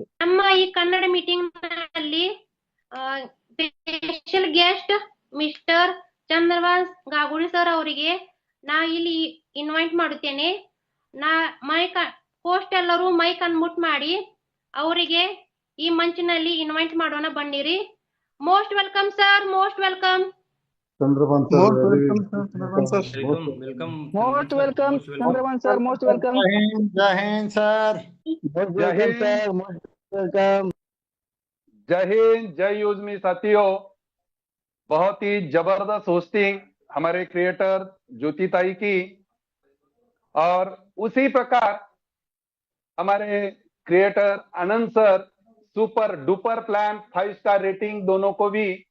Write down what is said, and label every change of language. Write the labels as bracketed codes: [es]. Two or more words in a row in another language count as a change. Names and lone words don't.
[kn] ನಮ್ಮ ಈ ಕನ್ನಡ ಮೀಟಿಂಗ್ ನಲ್ಲಿ [en] special guest Mister [kn] ಚಂದ್ರವಾಸ್ ಗಾಗುಳಿ ಸರ್ ಅವರಿಗೆ ನಾ ಇಲ್ಲಿ ಇನ್ವೈಟ್ ಮಾಡುತ್ತೇನೆ. ನಾ [en] mic host [kn] ಎಲ್ಲರೂ [en] mic unmute [kn] ಮಾಡಿ ಅವರಿಗೆ ಈ ಮಂಚಿನಲ್ಲಿ ಇನ್ವೈಟ್ ಮಾಡೋಣ ಬನ್ನಿರಿ. [en] Most welcome sir, most welcome. चंद्रभान सर Most welcome, sir. Welcome, sir. वेलकम Most welcome Chandravan sir, most welcome. [hi] जय हिंद सर। जय हिंद जय हिंद जय यूजमी साथियों, बहुत ही जबरदस्त होस्टिंग हमारे क्रिएटर ज्योति ताई की, और उसी प्रकार हमारे क्रिएटर आनंद सर, [en] super duper plan 5 star rating [hi] दोनों को भी।